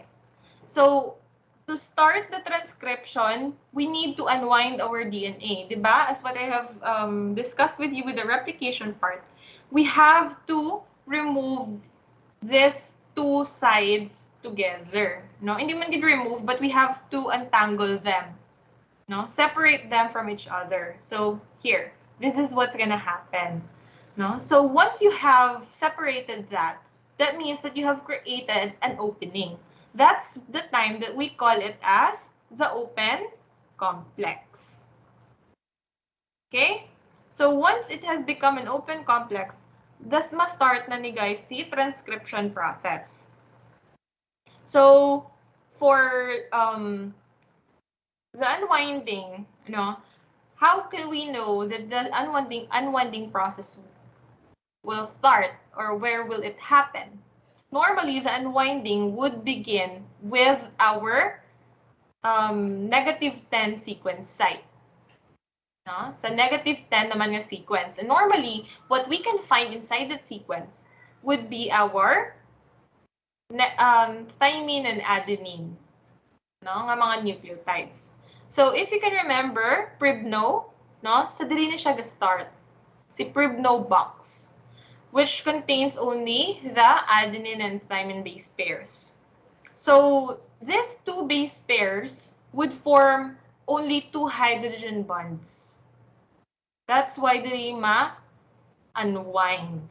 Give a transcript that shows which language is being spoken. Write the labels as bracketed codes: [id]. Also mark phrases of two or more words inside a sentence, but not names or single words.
[en] So to start the transcription, we need to unwind our DNA, diba? As what I have discussed with you with the replication part, we have to remove these two sides together. No, [hil] hindi man gid [en] remove, but we have to untangle them. No, separate them from each other. So here, this is what's gonna happen. No, so once you have separated that, that means that you have created an opening. That's the time that we call it as the open complex. Okay? So once it has become an open complex, [hil] das ma-start na ni guys si [en] transcription process. So for the unwinding, how can we know that the unwinding process will start, or where will it happen? Normally, the unwinding would begin with our -10 sequence site. [hil] No? Sa -10 naman nga sequence. [en] And normally, what we can find inside that sequence would be our thymine and adenine, [hil] nga mga nucleotides. [en] So if you can remember, [hil] Pribno, sa dili na siya ga-start. [en] Si Pribno box, which contains only the adenine and thymine base pairs. So these two base pairs would form only 2 hydrogen bonds. That's why [hil] dili ma-unwind.